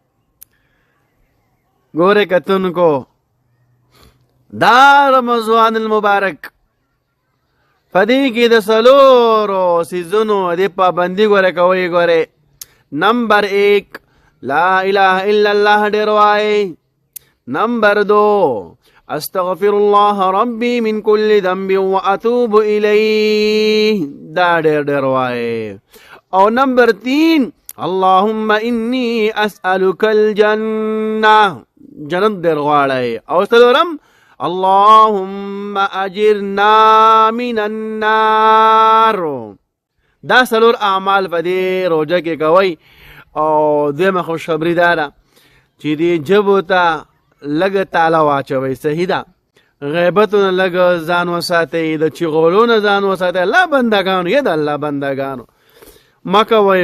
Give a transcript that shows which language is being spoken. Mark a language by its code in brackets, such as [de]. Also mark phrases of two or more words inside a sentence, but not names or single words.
[ps] ګوره کتونکو دا رمضان المبارک په دې کې د څلورو څیزونو د پابندي ګوره کوئ. ګوره نمبر 1 [ar] لا اله الا الله [ps] ډېر وایئ. نمبر 2 [ar] استغفر الله ربي من كل ذنب واتوب اليه [ps] دا ډېر وایئ. او نمبر 3 [ar] اللهم اني اسالك الجنه [ps] جنت ډېر غواړئ. او څلورم [ar] اللهم اجرنا من النار. [ps] دا څلور اعمال په دې روژه کې کوئ. او دویمه خوشخبري دا ده چې دې ژبو ته لږ تاله واچوئ. صحیح ده، غیبتونه لږ ځان وساتئ، د چغولو نه ځان وساتئ. الله بندګانو یا د الله بندګانو مه کوئ.